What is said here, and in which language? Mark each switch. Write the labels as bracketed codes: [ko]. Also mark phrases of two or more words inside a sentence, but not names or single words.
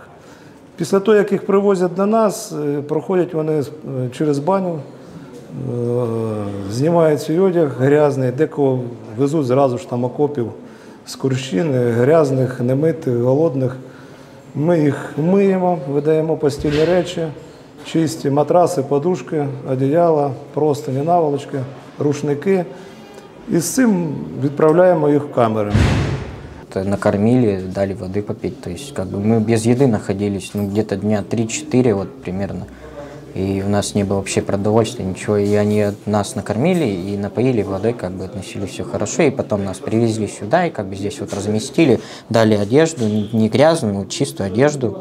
[uk] Після того, як їх привозять до нас, проходять вони через баню, знімають свій одяг грязний, декого везуть зразу ж там окопів з Курщини, грязних, немитих, голодних. Ми їх миємо, видаємо постільні речі, чисті матраси, подушки, одіяла, простині, наволочки, рушники. І з цим відправляємо їх в камери. [ru] Накормили, дали воды попить. То есть мы без еды находились где-то дня 3-4 примерно. И у нас не было вообще продовольствия, ничего. И они нас накормили и напоили водой, относили все хорошо. И потом нас привезли сюда и здесь разместили, дали одежду, не грязную, чистую одежду.